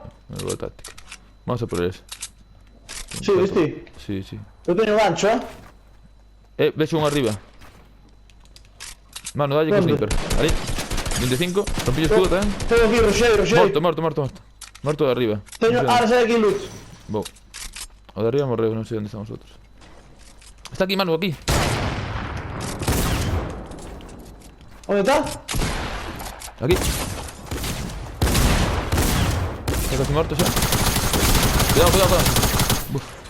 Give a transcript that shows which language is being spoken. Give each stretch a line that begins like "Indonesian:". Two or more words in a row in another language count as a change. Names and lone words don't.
Spanish: Me voy a táctica. Vamos a por ese. Sí, viste. Sí. Yo tengo gancho, Ves un arriba. Mano,
Galician: dalle con
Spanish: ¿Dónde? sniper. Ahí. 25. Rompille escudo también. Tengo aquí Rocher. Muerto. Muerto de arriba. Ahora sale aquí loot.
Galician: Vou. O de arriba morreu, non sei onde estamos outros.
Spanish: Está aquí, Manu, aquí. ¿Dónde está? Aquí. Está casi muerto xa. Cuidado. Uf.